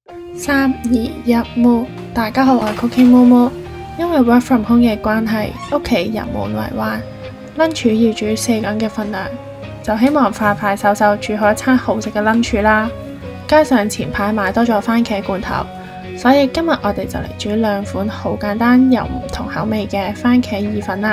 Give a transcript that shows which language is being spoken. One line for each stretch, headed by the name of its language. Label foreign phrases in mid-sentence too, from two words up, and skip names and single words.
Cantonese: 3、2、1 Move。大家好，我係 Cooking Momo。因為
English: work from home
Cantonese: 嘅關係，屋企人滿為患，lunch 要煮4個人嘅份量，就希望快快手手煮好一餐好食嘅 lunch 啦。加上前排買多咗番茄罐頭，所以今日我哋就嚟煮2款好簡單又唔同口味嘅番茄意粉啦。